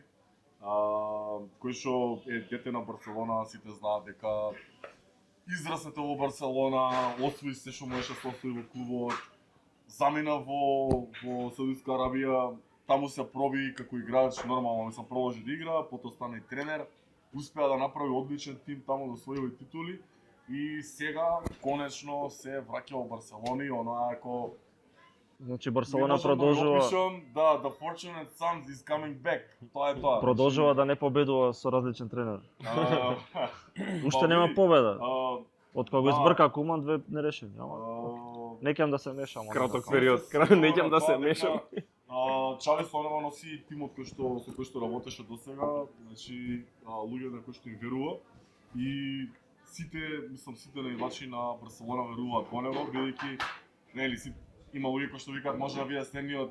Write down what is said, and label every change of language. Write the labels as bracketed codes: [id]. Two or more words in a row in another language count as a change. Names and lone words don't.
[mk] кој што е дете на Барселона, сите знаат дека израснете во Барселона, освои се што можеше да се освои во клубот, замина во Саудитска Арабија, таму се проби како играч, нормално се продолжи да игра, потоа стана и тренер, успеа да направи одличен тим таму да освои титули и сега конечно се враќа во Барселона и она ако Значи Барселона продолжува да, [en] the fortunate son is coming back. [mk] Тоа е тоа. продолжува да не победува со различен тренер. Уште нема победа. Од кога го избрка Куман две не решени, ама не ќам да се мешам. Краток период, не ќам да се мешам. Чави сонова носи тимот со кој што работеше досега, значи луѓе на кои што им верува и сите наивачи на Барселона веруваат во него, бидејќи нели има луѓе кои што викаат може да биде следниот